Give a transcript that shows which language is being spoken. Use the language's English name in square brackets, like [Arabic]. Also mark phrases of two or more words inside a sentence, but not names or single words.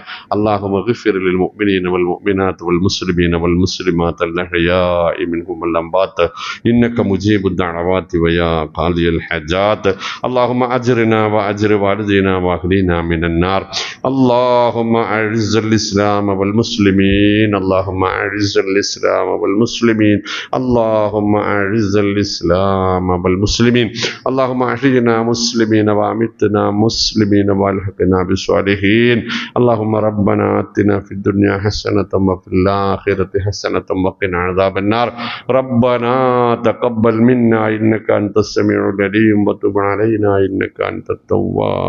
[Arabic] اللهم اغفر للمؤمنين والمؤمنات والمسلمين والمسلمات الأحياء منهم والأموات إنك مجيب الدعوات ويا قاضي الحاجات. اللهم أجرنا وأجر والدينا وأهلينا من النار. اللهم أعز الإسلام والمسلمين. اللهم أعز الإسلام والمسلمين اللهم أعز الإسلام والمسلمين. അല്ലാഹുമ്മ അഇസ്സൽ ഇസ്ലാമ വൽ മുസ്ലിമീൻ. اللهم احينا مسلمين وامتنا مسلمين والحقنا بالصالحين. اللهم ربنا آتنا في الدنيا حسنة وفي الآخرة حسنة وقنا عذاب النار. ربنا تقبل منا إنك أنت السميع العليم وتب علينا إنك أنت التواب الرحيم.